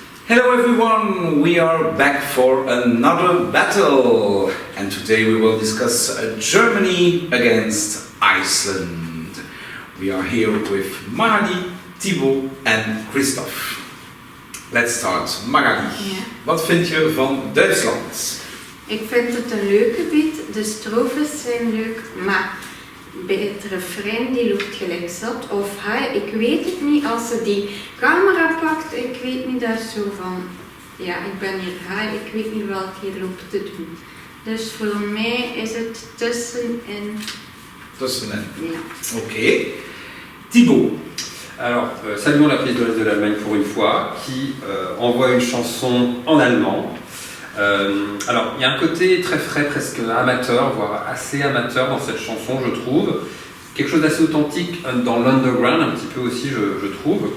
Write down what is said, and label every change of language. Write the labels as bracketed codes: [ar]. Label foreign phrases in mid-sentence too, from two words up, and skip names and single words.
[en] Hello everyone, we are back for another battle, and today we will discuss Germany against Iceland. We are here with Magali, Thibaut en Christophe. Let's start. [nl] Magali, wat vind je van Duitsland? Ik vind het een leuk gebied, de strofes zijn leuk, maar bij het refrein die loopt gelijk zat. Of hij, ik weet het niet, als ze die camera pakt, ik weet niet, dat is zo van, ja, ik ben hier hij, ik weet niet wat hier loopt te doen. Dus voor mij is het tussenin. Tussenin. Ja. Ok. Thibaut. [fr] Alors, saluons la pièce de l'Est de l'Allemagne pour une fois, qui envoie une chanson en allemand. Alors, il y a un côté très frais, presque amateur, voire assez amateur dans cette chanson, je trouve. Quelque chose d'assez authentique dans l'underground, un petit peu aussi, je trouve.